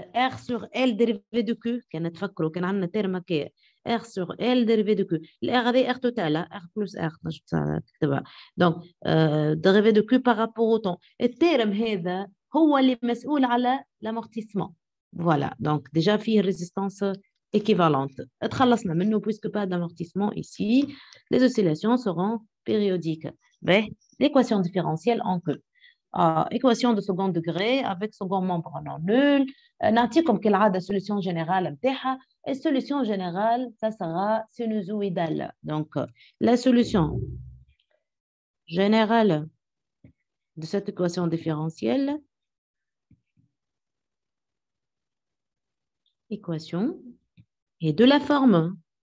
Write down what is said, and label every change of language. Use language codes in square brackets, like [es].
[fr] R sur L dérivé de Q [ar] كانت تفكروا كان عندنا تيرم هكايا [fr] R sur L dérivé de Q [ar] الR هذه [fr] R توتال R plus R [ar] تكتبها [fr] دونك dérivé de Q par rapport au temps [ar] التيرم هذا هو اللي مسؤول على [fr] l'amortissement voilà donc déjà فيه résistance équivalente [ar] تخلصنا منه [fr] puisque pas d'amortissement ici les oscillations seront périodiques l'équation différentielle en Q équation de second degré avec second membre non nul. [ar] نعطيكم كالعادة solution générale متاعها. [fr] Et solution générale, ça sera sinusoïdale. Donc, la solution générale de cette équation différentielle, équation, est de la forme.